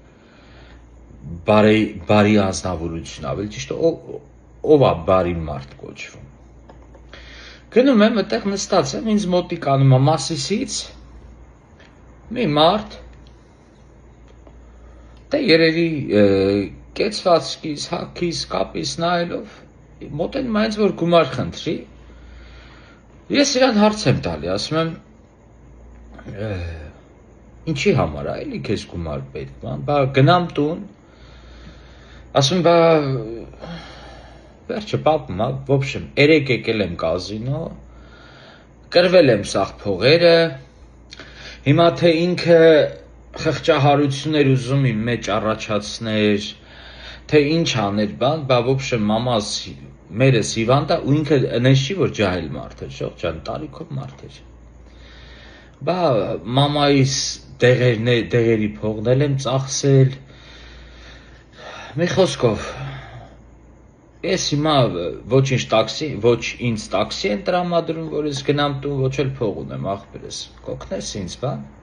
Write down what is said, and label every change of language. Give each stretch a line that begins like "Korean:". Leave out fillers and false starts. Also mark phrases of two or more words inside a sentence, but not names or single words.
Armenian: բարի անձնավորություն, ավելի ճիշտ ով է բարի մարդ կոչվում։ Գնում եմ, այդտեղ նստած եմ, ինձ մոտիկանում է Մասիսից մի մարդ, դե երևի կեցվածքից, հագից, կապից նայելով մոտենում է ինձ, որ գումար խնդրի, ես իրան հարց եմ տալի, ասում եմ, ինչի համար է, էլի քեզ գումար պետք է, բա գնամ տուն, ասում բա վերջը պատմում,
Russian: в общем,
Armenian: երեկ եկել եմ կազինո, կրվել եմ սաղ փողերը, հիմա թե ինքը խղճահարություններ ուզում իմ մեջ առաջացներ, թե ինչ աներ բան, բա
Russian: в общем
Armenian: մամաս մերս հիվանդ է ու ինքը նենց չի, որ ջահել մարդ է, ժողովուրդ ջան, տարիքով մարդ է։ Բա մամայիս դեղերի փողնել եմ ծախսել, մի խոսքով, ես հիմա ոչինչ տաքսի, ոչ ինձ տաքսի են տրամադրում, որ ես գնամ տուն, ոչ էլ փող ունեմ, ախպերս, կօգնես ինձ, բա։